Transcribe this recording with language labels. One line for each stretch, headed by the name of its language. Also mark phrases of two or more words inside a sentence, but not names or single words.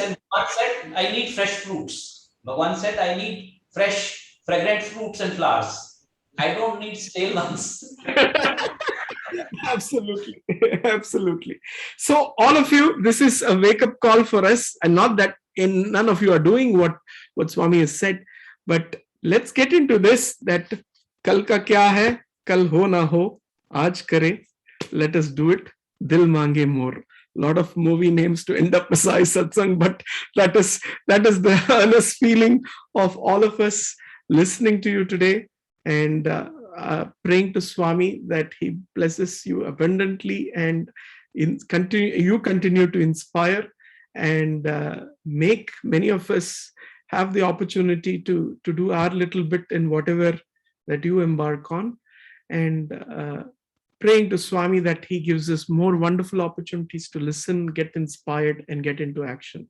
English: And Bhagwan said, I need fresh fruits. Bhagwan said, I need fresh, fragrant fruits and flowers. I don't need stale ones. Absolutely. Absolutely. So all of you, this is a wake-up call for us, and not that none of you are doing what Swami has said, but let's get into this, that
Hindi: कल का क्या है, कल हो ना हो, आज करे,
English: let us do it,
Hindi: दिल मांगे
English: more. Lot of movie names to end up beside Satsangh, but that is the earnest feeling of all of us listening to you today, and praying to Swami that he blesses you abundantly and you continue to inspire and make many of us have the opportunity to do our little bit in whatever that you embark on, and praying to Swami that he gives us more wonderful opportunities to listen, get inspired, and get into action.